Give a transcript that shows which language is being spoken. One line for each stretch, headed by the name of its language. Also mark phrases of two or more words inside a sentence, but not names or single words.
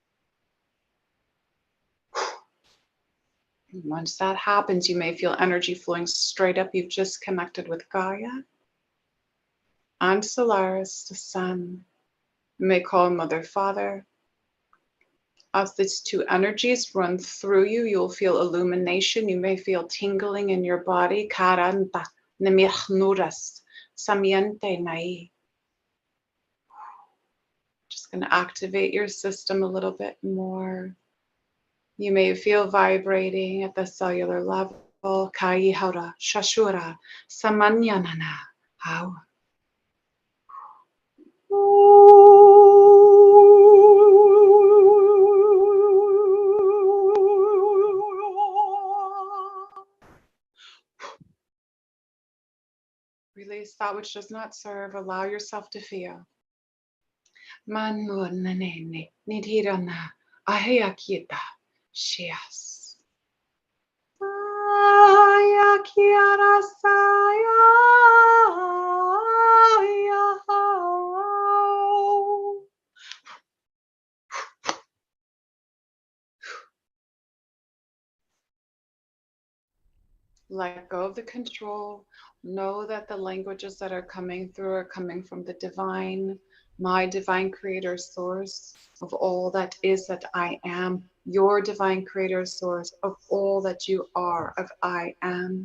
English: Once that happens, you may feel energy flowing straight up. You've just connected with Gaia and Solaris, the sun. You may call Mother, Father. As these two energies run through you, you'll feel illumination. You may feel tingling in your body. Karanta, nemirchnuras, samiente nai. Just going to activate your system a little bit more. You may feel vibrating at the cellular level. Kai haura, shashura, samanyanana. How? Release that which does not serve. Allow yourself to feel. Manunanene, nidhirana, ahayakita, shias. Ayakiara saya. Let go of the control. Know that the languages that are coming through are coming from the divine, my divine creator source of all that is that I am, your divine creator source of all that you are, of I am.